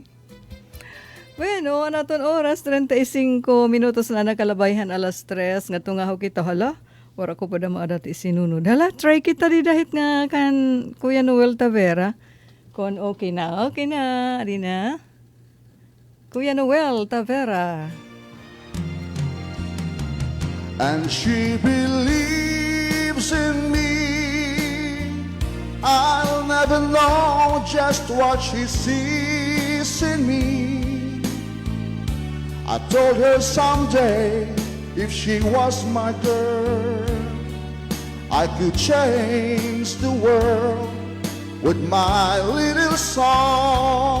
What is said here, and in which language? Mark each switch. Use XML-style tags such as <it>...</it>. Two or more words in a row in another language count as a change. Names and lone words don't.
<war>Bueno, naton oras, 35 minutos na nakalabayhan alas 3. Nga tunga ho kita, hala, wala ko pa da maadat isinunod. Hala, try kita di dahit nga kan Kuya Noel Tavera. Kon okay na, di na. Kuya Noel Tavera.</war> <en>And she believes in me. I'll never know just what she sees in me. I told her someday, if she was my girl, I could change the world with my little songs.</en>